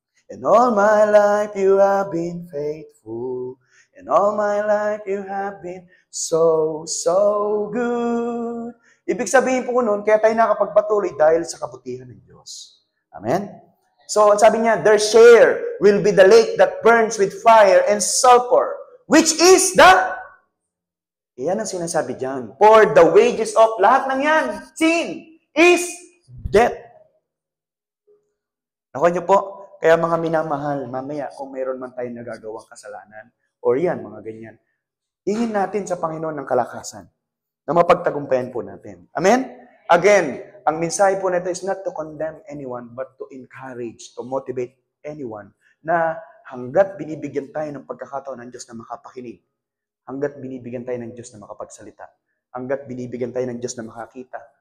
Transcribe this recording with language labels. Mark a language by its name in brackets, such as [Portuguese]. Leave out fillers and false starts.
[English] And all my life you have been faithful. And all my life you have been so good. [Filipino] Ibig sabihin po noon, kaya tayo nakapagpatuloy dahil sa kabutihan ng Diyos. Amen? So, sabi niya, [English] their share will be the lake that burns with fire and sulfur, which is the... [Filipino] Yan ang sinasabi dyan. [English] For the wages of [Filipino] lahat ng yan, [English] sin, is death. [Filipino] Nakuha niyo po? Kaya mga minamahal, mamaya kung mayroon man tayong nagagawang kasalanan, or yan, mga ganyan, hingin natin sa Panginoon ng kalakasan na mapagtagumpayan po natin. Amen? Again, ang mensahe po nito [English] is not to condemn anyone, but to encourage, to motivate anyone [Filipino] na hanggat binibigyan tayo ng pagkakataon ng Diyos na makapakinig, hanggat binibigyan tayo ng Diyos na makapagsalita, hanggat binibigyan tayo ng Diyos na makakita.